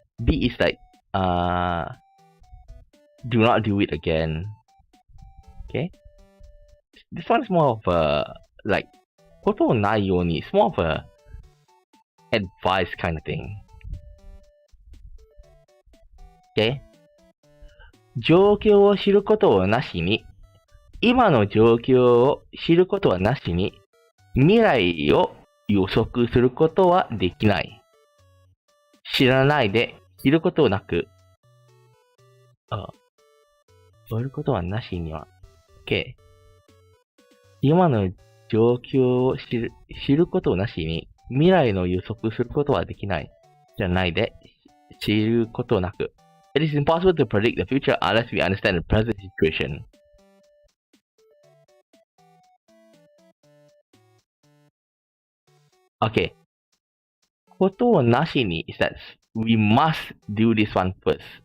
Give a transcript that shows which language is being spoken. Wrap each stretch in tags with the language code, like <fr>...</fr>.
<en>B is like do not do it again. Okay. This one is more of a like ことをないように it's more of a advice kind of thing. Okay.</en> <ja>状況を知ることをなしに、今の状況を知ることはなしに、未来を予測することはできない。知らないで、知ることなく、知ることはなしには、OK。今の状況を知ることなしに、未来の予測することはできない。知らないで、知ることなく。</ja> <en>It is impossible to predict the future unless we understand the present situation. Okay. ことをなしに is that we must do this one first.</en>